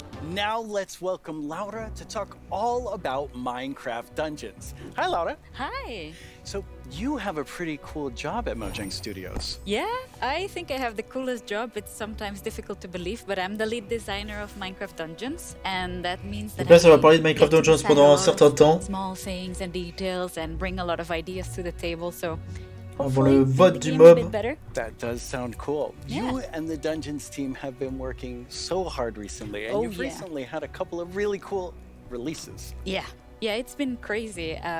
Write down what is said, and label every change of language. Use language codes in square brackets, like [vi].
[en] Now let's welcome Laura to talk all about Minecraft Dungeons. Hi, Laura. Hi. So you have a pretty cool job at Mojang Studios. Yeah, I think I have the coolest job. It's sometimes difficult to believe, but I'm the lead designer of Minecraft Dungeons, and that means that [fr] Donc là, ça va parler de Minecraft Dungeons pendant un certain temps. [en] Small things and details and bring a lot of ideas to the table. So [fr] Avant le vote du mob. [en] That does sound cool. Yeah. You and the Dungeons team have been working so hard recently, and you've recently had a couple of really cool releases. Yeah, it's been crazy.